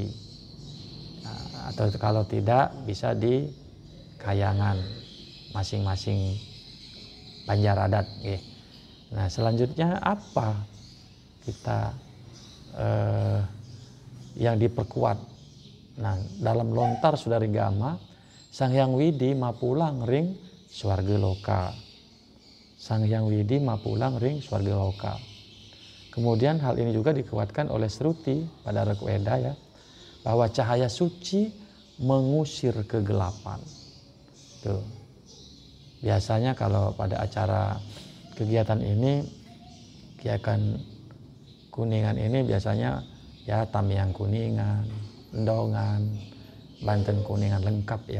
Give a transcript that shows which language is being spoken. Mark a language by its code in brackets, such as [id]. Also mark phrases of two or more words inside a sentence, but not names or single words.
[id] Nah, atau kalau tidak bisa di Kayangan masing-masing Banjar Adat. Nah, selanjutnya apa kita yang diperkuat? Nah, dalam lontar Sudari Gama, Sang Hyang Widi [ban] mapulang ring swarga loka. Sang Hyang Widi mapulang ring swarga loka. [id] Kemudian hal ini juga dikuatkan oleh Sruti pada Rigveda ya, bahwa cahaya suci mengusir kegelapan. Tuh. Biasanya kalau pada acara kegiatan ini, kegiatan Kuningan ini biasanya ya Tamiang Kuningan, Endongan, Banten Kuningan lengkap ya.